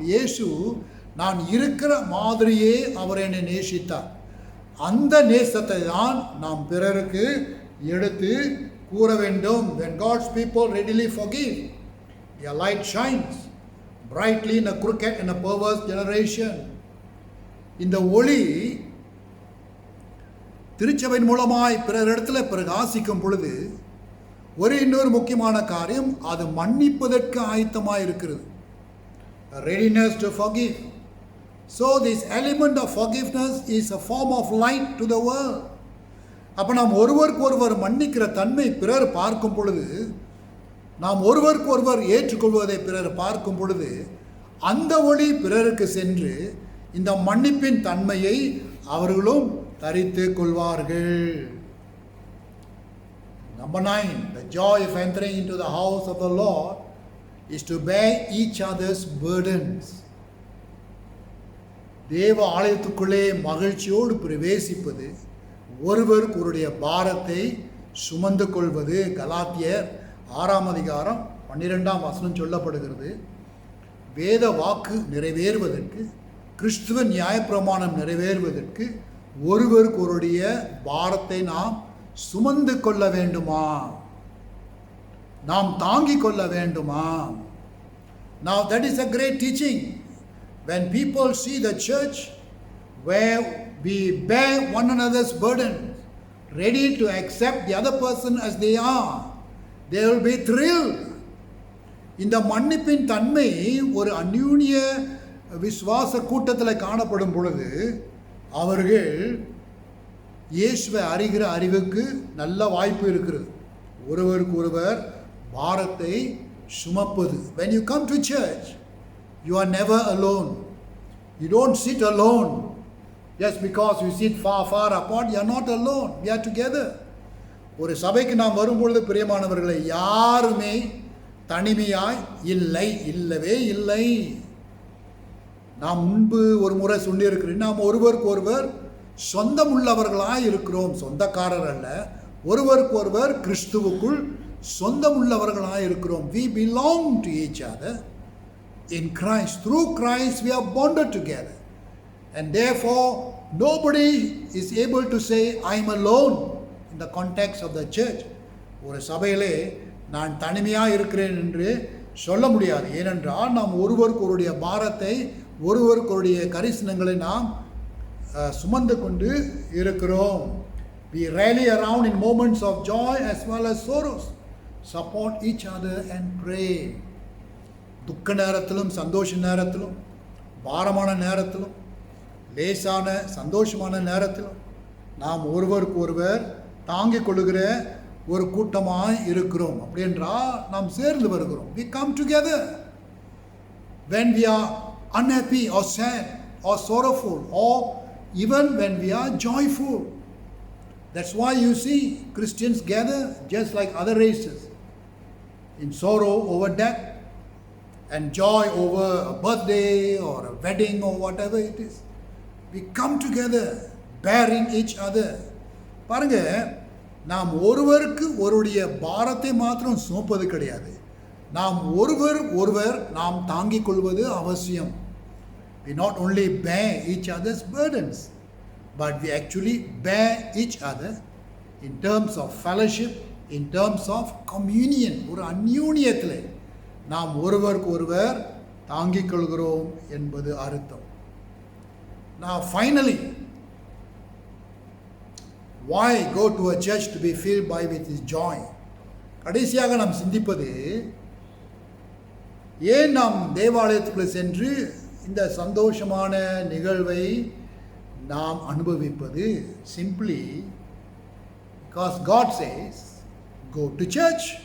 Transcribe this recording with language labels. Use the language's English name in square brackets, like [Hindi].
[Tamil] இயேசு நான் இருக்கிற மாதிரியே அவர் என்னை நேசித்தார். அந்த நேசத்தை தான் நாம் பிறருக்கு எடுத்து கூற வேண்டும். [English] When God's people readily forgive, their light shines brightly in a crooked and a perverse generation. [Tamil] இந்த ஒளி திருச்சபையின் மூலமாய் பிறர் இடத்துல பிரகாசிக்கும் பொழுது இன்னொரு முக்கியமான காரியம், அது மன்னிப்பதற்கு ஆயத்தமாக இருக்கிறது. [English] Readiness to forgive. So this element of forgiveness is a form of light to the world. [Tamil] அப்போ நாம் ஒருவருக்கு ஒருவர் மன்னிக்கிற தன்மை பிறர் பார்க்கும் பொழுது, நாம் ஒருவருக்கு ஒருவர் ஏற்றுக்கொள்வதை பிறர் பார்க்கும் பொழுது அந்த ஒளி பிறருக்கு சென்று இந்த மன்னிப்பின் தன்மையை அவர்களும் தரித்து கொள்வார்கள். [English] Number 9, the joy of entering into the house of the Lord is to bear each other's burdens. [Tamil] தேவ ஆலயத்துக்குள்ளே மகிழ்ச்சியோடு பிரவேசிப்பது, ஒருவருக்கு ஒருடைய பாரத்தை சுமந்து கொள்வது. கலாத்தியர் 6:12 சொல்லப்படுகிறது. வேத வாக்கு நிறைவேறுவதற்கு, கிறிஸ்துவ நியாயப்பிரமாணம் நிறைவேறுவதற்கு ஒருவருக்கு ஒருடைய பாரத்தை நாம் சுமந்து கொள்ள வேண்டுமா, நாம் தாங்கிக் கொள்ள வேண்டுமா? [English] Now that is a great teaching. When people see the church where we bear one another's burdens, ready to accept the other person as they are, they will be thrilled. [Tamil] இந்த மன்னிப்பின் தன்மை ஒரு அந்யூன்ய விசுவாச கூட்டத்தில் காணப்படும் பொழுது அவர்கள் இயேசுவை அறிகிற அறிவுக்கு நல்ல வாய்ப்பு இருக்கிறது. ஒருவருக்கு ஒருவர் பாரத்தை சுமப்பது. [English] When you come to church, you are never alone. You don't sit alone. Just because you sit far apart, you are not alone. We are together. [Tamil] ஒரு சபைக்கு நாம் வரும்பொழுது பிரியமானவர்களை, யாருமே தனிமையாய் இல்லை, இல்லவே இல்லை. நாம் முன்பு ஒரு முறை சொல்லியிருக்கிறேன், நாம் ஒருவருக்கு ஒருவர் சொந்தம் உள்ளவர்களாய் இருக்கிறோம். சொந்தக்காரர் அல்ல, ஒருவருக்கு ஒருவர் கிறிஸ்துவுக்குள் சொந்தம் உள்ளவர்களாய் இருக்கிறோம். [English] We belong to each other in Christ. Through Christ we are bonded together. And therefore nobody is able to say I am alone in the context of the church. [Tamil] ஒரு சபையிலே நான் தனிமையாக இருக்கிறேன் என்று சொல்ல முடியாது. ஏனென்றால் நாம் ஒருவருக்கு ஒருடைய பாரத்தை, ஒருவருக்கு ஒருடைய கரிசனங்களை நாம் சுமந்து கொண்டு இருக்கிறோம். [English] We rally around in moments of joy as well as sorrows. Support each other and pray. [Tamil] துக்க நேரத்திலும் சந்தோஷ நேரத்திலும், பாரமான நேரத்திலும், லேசான சந்தோஷமான நேரத்திலும் நாம் ஒருவருக்கு ஒருவர் தாங்கிக் கொள்ளுகிற ஒரு கூட்டமாய் இருக்கிறோம். அப்படி என்றால் நாம் சேர்ந்து வருகிறோம். [English] We come together when we are unhappy or sad or sorrowful, or even when we are joyful. That's why you see Christians gather just like other races, in sorrow over death and joy over a birthday or a wedding or whatever it is. We come together bearing each other. [Tamil] பாருங்க, நாம் ஒருவருக்கு ஒருடைய பாரத்தை மாத்திரம் சுமப்பது கிடையாது, நாம் ஒருவர் நாம் தாங்கிக் கொள்வது அவசியம். [English] We not only bear each other's burdens, but we actually bear each other in terms of fellowship, in terms of communion. [Tamil] ஒரு அந்யூன்யத்தில் நாம் ஒருவருக்கு ஒருவர் தாங்கிக் கொள்கிறோம் என்பது அர்த்தம். [English] Now finally, why go to a church to be filled by with his joy? [Tamil] கடைசியாக நாம் சிந்திப்பது, ஏன் நாம் தேவாலயத்துக்குள்ளே சென்று இந்த சந்தோஷமான நிகழ்வை நாம் அனுபவிப்பது? [English] Simply because God says go to church.